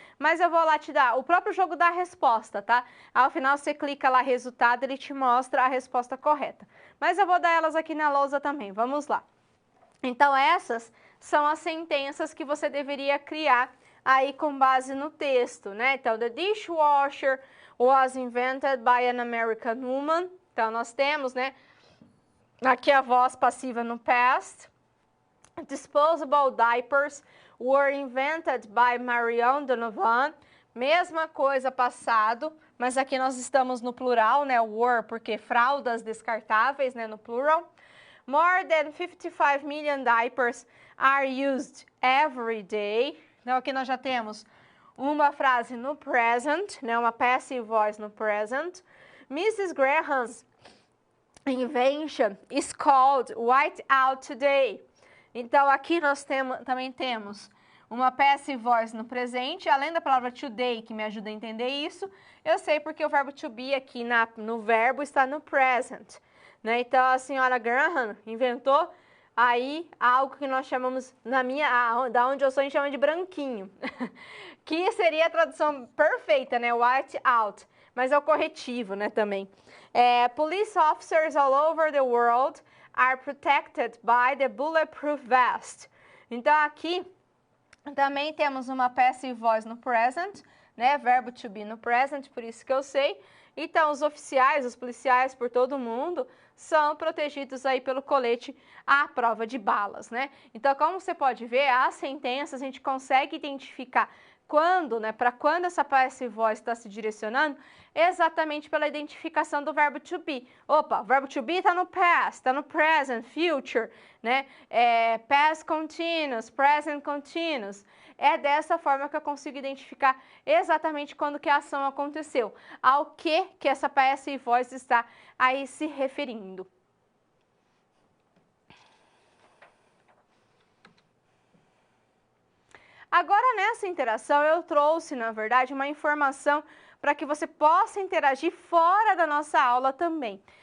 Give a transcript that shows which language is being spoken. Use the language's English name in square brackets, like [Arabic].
[Portuguese] Mas eu vou lá te dar, o próprio jogo dá a resposta, tá? Ao final você clica lá resultado, ele te mostra a resposta correta. Mas eu vou dar elas aqui na lousa também, vamos lá. Então essas são as sentenças que você deveria criar aí com base no texto, né? [English] Então, the dishwasher was invented by an American woman. [Portuguese] Então nós temos, né, aqui a voz passiva no past. [English] Disposable diapers were invented by Marion Donovan. [Portuguese] Mesma coisa passado, mas aqui nós estamos no plural, né? Were, porque fraldas descartáveis, né? No plural. [English] More than 55 million diapers are used every day. [Portuguese] Então aqui nós já temos uma frase no present, né? Uma passive voice no present. [English] Mrs. Graham's invention is called white out today. [Portuguese] Então aqui nós também temos uma passive voice no presente, além da palavra today, que me ajuda a entender isso, eu sei porque o verbo to be aqui no verbo está no present, né? Então a senhora Graham inventou aí algo que nós chamamos, da onde eu sou, a gente chama de branquinho, que seria a tradução perfeita, né? White out, mas é o corretivo, né, também. [English] Police officers all over the world are protected by the bulletproof vest. [Portuguese] Então aqui também temos uma passive voice no present, né? Verbo to be no present, por isso que eu sei. Então, os oficiais, os policiais por todo mundo são protegidos aí pelo colete à prova de balas, né? Então, como você pode ver, as sentenças a gente consegue identificar quando, né? Para quando essa passive voice está se direcionando, exatamente pela identificação do verbo to be. Opa, o verbo to be está no past, está no present, future, né? [English] Past continuous, present continuous. [Portuguese] É dessa forma que eu consigo identificar exatamente quando que a ação aconteceu, ao que essa passive voice está aí se referindo. Agora, nessa interação, eu trouxe, na verdade, uma informação para que você possa interagir fora da nossa aula também.